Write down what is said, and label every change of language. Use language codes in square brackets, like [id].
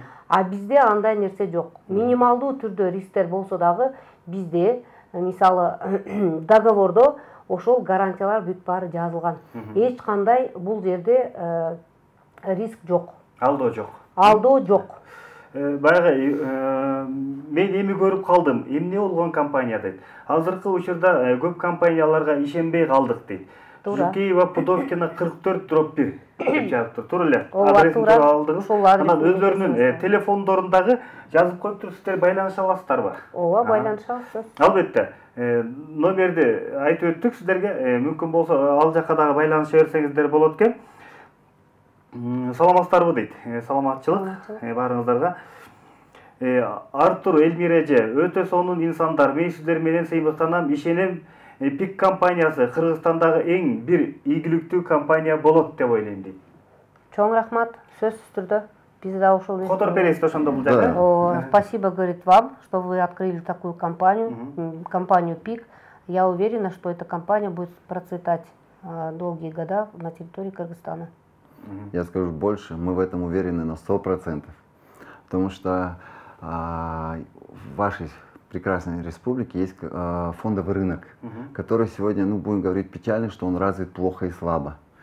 [ky] А бизде андай нерсе жок. Минималдуу түрдө рисктер болсо дагы бизде, мисалы, договордо ошол гарантиялар бүт баары жазылган. Эч кандай бул жерде риск жок. Алдоо жок. Алдоо жок. Баягы мен эми көрүп калдым, эмне болгон компания дейт. Азыркы учурда көп компанияларга ишенбей калдык дейт. Жукеева, Пудовкина 44/1 деп жазыптыр. Туура эле. Адресин туура алдыңыз. Анан өздөрүнүн телефондорундагы жазып коюптур, сиздер байланыша аласыздарбы? Ооба, байланыша аласыз. Албетте. Номерди айтып өттүк сиздерге. Мүмкүн болсо ал жака дагы байланыша берсеңиздер болот экен. Саламатсыздарбы дейт. Саламатчылык баарыңыздарга. Артур, Эльмира эже, өтө сонун инсандар. Мен сиздер менен сыймыктанам, ишенем. Пик компаниясы Кыргызстандагы эң бир ийгиликтүү компания болот деп ойлойм дейт. Чоң рахмат, сөзсүз түрдө. Биз да ошол Котор бересиз ошондо бул жака. [ru] Спасибо, говорит вам, что вы открыли такую компанию, компанию ПИК. Я уверена, что эта компания будет процветать долгие года на территории Кыргызстана. Я скажу больше, мы в этом уверены на 100%. Потому что в вашей прекрасной республике есть фондовый рынок, который сегодня, ну, будем говорить печально, что он развит плохо и слабо.